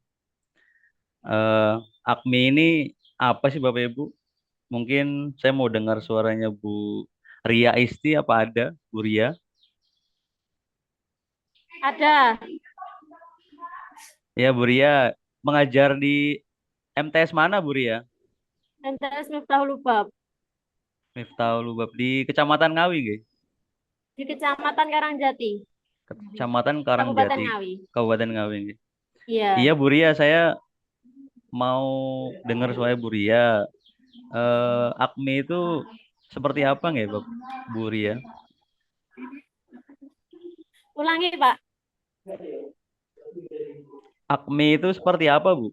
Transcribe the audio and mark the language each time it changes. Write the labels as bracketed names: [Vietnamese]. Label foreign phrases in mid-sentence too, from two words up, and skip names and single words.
[Indonesian] Eh, AKMI ini apa sih Bapak Ibu? Mungkin saya mau dengar suaranya Bu Ria Isti apa ada Bu Ria? Ada Ya Bu Ria mengajar di MTS mana Bu Ria? NTS Miftahul Lubab Miftahul Lubab di Kecamatan Ngawi nggih? di Kecamatan Karangjati, Kecamatan Kabupaten Karangjati, Ngawi. Kabupaten Ngawi nggih. Iya Iya, Bu Ria, saya mau dengar suara Bu Ria. AKMI itu seperti apa nggak Bu Ria? ulangi, Pak. AKMI itu seperti apa Bu?